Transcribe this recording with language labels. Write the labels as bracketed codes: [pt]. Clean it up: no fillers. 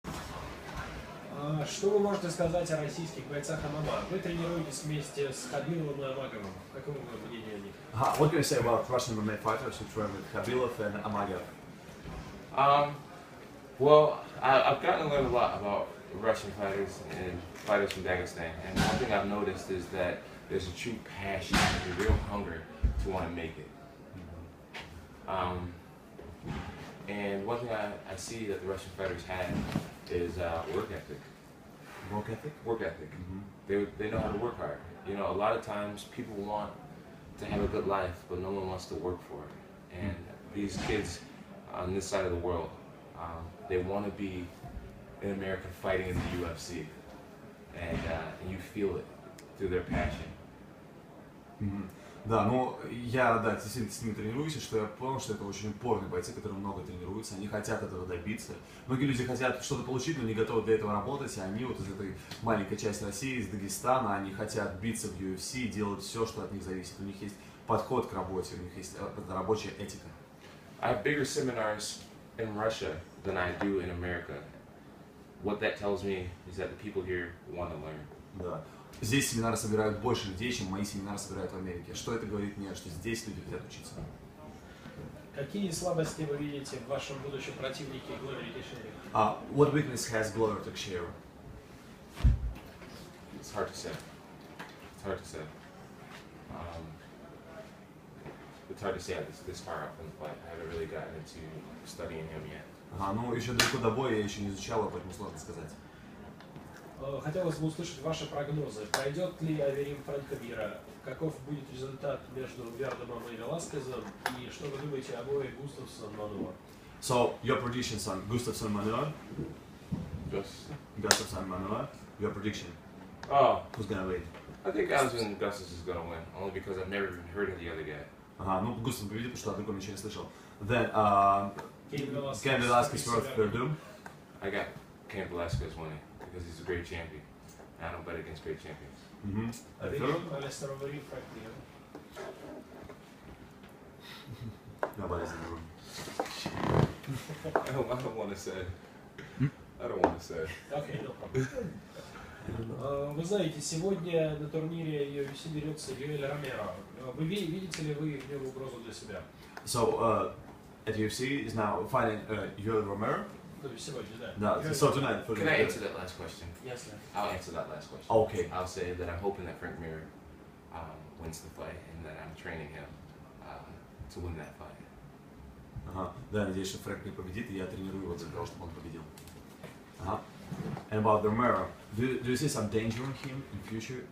[ru] Что вы можете сказать о российских бойцах ММА? Вы тренируетесь вместе с Хабиловым и Амаговым. Какое мнение о них? [en] What can you say about Russian MMA fighters who train with Khabilov and Amagov? Well, I've gotten to learn a lot about Russian fighters and fighters from Dagestan, and one thing I've noticed is that there's a true passion, a real hunger to want to make it. And one thing I see that the Russian fighters have is work ethic. Work ethic? Work ethic. They know how to work hard. You know, a lot of times people want to have a good life, but no one wants to work for it. And these kids on this side of the world, they want to be in America fighting in the UFC, and you feel it through their passion. [ru] Да, ну я, да, действительно с ними тренируюсь, и что я понял, что это очень упорные бойцы, которые много тренируются, они хотят этого добиться. Многие люди хотят что-то получить, но не готовы для этого работать, и они вот из этой маленькой части России, из Дагестана, они хотят биться в UFC, делать все, что от них зависит. У них есть подход к работе, у них есть рабочая этика. [en] I have bigger seminars in Russia than I do in America. What that tells me is that the people here want to learn. [ru] Да. Здесь семинары собирают больше людей, чем мои семинары собирают в Америке. Что это говорит мне? Что здесь люди хотят учиться. Какие слабости вы видите в вашем будущем противнике Глории Тeixeira? [en] What weakness has Glover Teixeira? It's hard to say. It's hard to say. It's hard to say this far up in the fight. I haven't really gotten into studying him yet. [ru] Ну еще далеко до боя, я еще не изучал, поэтому сложно сказать. Хотелось бы услышать ваши прогнозы. Пройдет ли Аверим Фрэнка Мира? Каков будет результат между Вердомом и Веласкезом? И что вы думаете об бое Густавсон-Мануа? [en] So, your predictions on Gustafsson-Manua? Just Gustafsson-Manua, your prediction. oh, Who's gonna win? I think Alexander Gustus is gonna win, only because I've never even heard of the other guy. [ru] Ну Густав победит, потому что о другом ничего не слышал. [en] Then, Cain Cain Velasquez versus Verdum. I got Cain Velasquez winning because he's a great champion. I don't bet against great champions. [ru] Аверим, Алистер Аверим, Фрэнк Мира. [en] Nobody's in the room. I don't want to say. I don't want to say. Okay, no problem. [ru] Вы знаете, сегодня на турнире UFC берется Юэль Ромеро. Вы видите ли вы в нем угрозу для себя? [en] So, at UFC is now fighting Yoel Romero. [ru] Сегодня, да. [en] Да, so tonight. Can I answer that last question? Yes, sir. I'll answer that last question. Okay. I'll say that I'm hoping that Frank Mir wins the fight and that I'm training him to win that fight. [ru] Да, надеюсь, что Фрэнк не победит, и я тренирую его для того, чтобы он победил. [en] And about Romero, do you see some danger in him in future?